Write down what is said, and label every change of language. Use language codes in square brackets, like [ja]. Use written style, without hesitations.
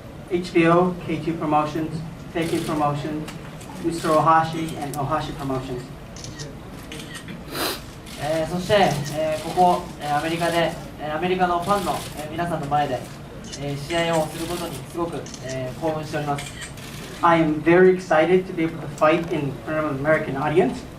[en] HBO, K2 Promotions, TK Promotions, Mr. Ohashi, and Ohashi Promotions. [ja] そして、ここ、アメリカで、アメリカのファンの、皆さんの前で、試合をすることにすごく、興奮しております。 [en] I am very excited to be able to fight in front of an American audience.